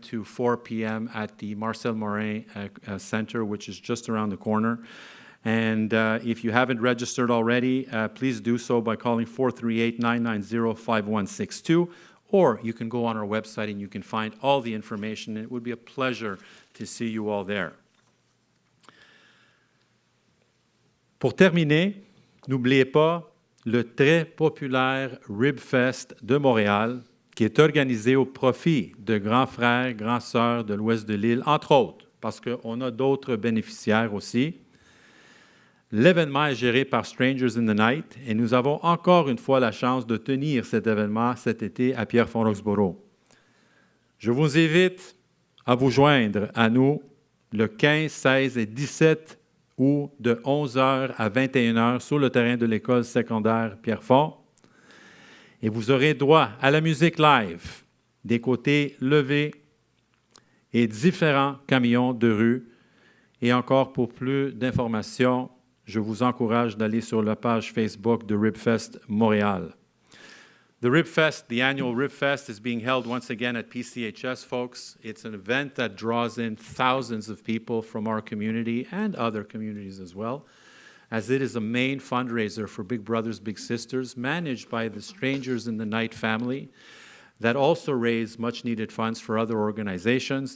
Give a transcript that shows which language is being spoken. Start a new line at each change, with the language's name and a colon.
English: to 4 p.m. at the Marcel Morin Center, which is just around the corner. And if you haven't registered already, please do so by calling 438-990-5162, or you can go on our website and you can find all the information. It would be a pleasure to see you all there.
French: Pour terminer, n'oubliez pas le très populaire Ribfest de Montréal, qui est organisé au profit de grands frères, grands sœurs de l'ouest de l'île, entre autres, parce qu'on a d'autres bénéficiaires aussi. L'événement est géré par Strangers in the Night et nous avons encore une fois la chance de tenir cet événement cet été à Pierrefonds-Roxboro. Je vous invite à vous joindre à nous le 15, 16 et 17 août de 11h à 21h sur le terrain de l'école secondaire Pierrefonds. Et vous aurez droit à la musique live, des côtés levés et différents camions de rue. Et encore pour plus d'informations, je vous encourage d'aller sur la page Facebook de Ribfest Montréal.
English: The Ribfest, the annual Ribfest, is being held once again at PCHS, folks. It's an event that draws in thousands of people from our community and other communities as well, as it is a main fundraiser for Big Brothers Big Sisters, managed by the Strangers in the Night family, that also raise much-needed funds for other organizations.